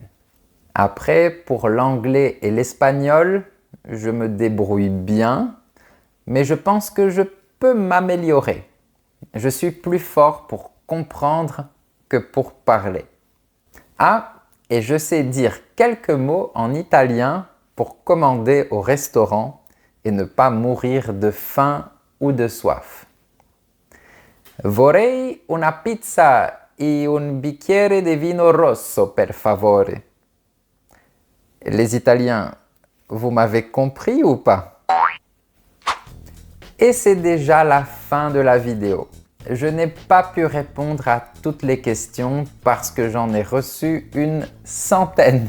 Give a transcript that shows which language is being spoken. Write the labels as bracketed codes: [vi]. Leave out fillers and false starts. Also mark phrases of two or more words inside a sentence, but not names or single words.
[fr] Après, pour l'anglais et l'espagnol, je me débrouille bien, mais je pense que je peux m'améliorer. Je suis plus fort pour comprendre que pour parler. Ah, et je sais dire quelques mots en italien pour commander au restaurant et ne pas mourir de faim ou de soif. [it] Vorrei una pizza e un bicchiere di vino rosso, per favore. [fr] Les Italiens, vous m'avez compris ou pas? Et c'est déjà la fin de la vidéo. Je n'ai pas pu répondre à toutes les questions parce que j'en ai reçu une centaine.